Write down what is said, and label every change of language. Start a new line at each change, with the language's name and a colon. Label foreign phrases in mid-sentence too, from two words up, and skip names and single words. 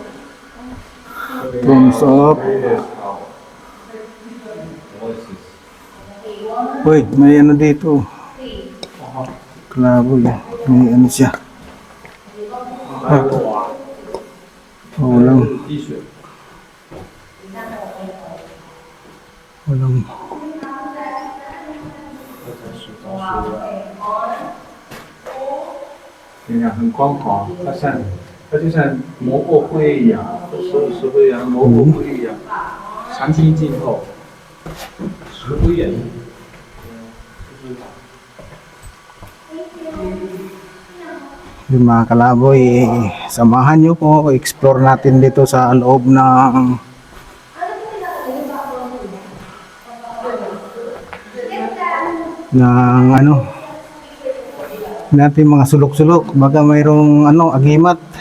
English: Thumbs up.
Filipino: Uy, may ano dito. Klabo yan. May ano siya. Ah. Walang. Walang.
Chinese: 对呀，很光滑，它就像磨过灰一样，石灰一样，磨过灰一样，长期浸透，石灰岩。
Filipino: Yung mga kalaboy, samahan nyo po, explore natin dito sa loob ng ano natin mga sulok-sulok, baka mayroong ano, agimat.